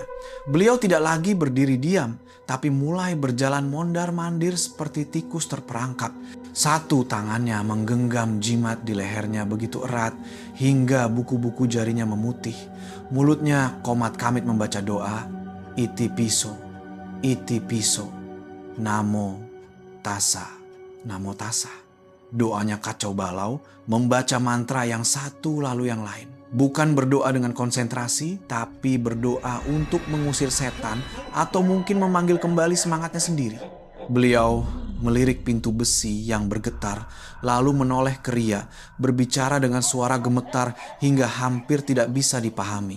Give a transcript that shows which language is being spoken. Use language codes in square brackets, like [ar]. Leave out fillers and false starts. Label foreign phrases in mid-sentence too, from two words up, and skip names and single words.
[id] Beliau tidak lagi berdiri diam, tapi mulai berjalan mondar-mandir seperti tikus terperangkap. Satu tangannya menggenggam jimat di lehernya begitu erat hingga buku-buku jarinya memutih. Mulutnya komat kamit membaca doa, [pi] iti piso, namo tassa, namo tassa. [id] Doanya kacau balau, membaca mantra yang satu lalu yang lain. Bukan berdoa dengan konsentrasi, tapi berdoa untuk mengusir setan atau mungkin memanggil kembali semangatnya sendiri. Beliau melirik pintu besi yang bergetar, lalu menoleh ke Ria, berbicara dengan suara gemetar hingga hampir tidak bisa dipahami.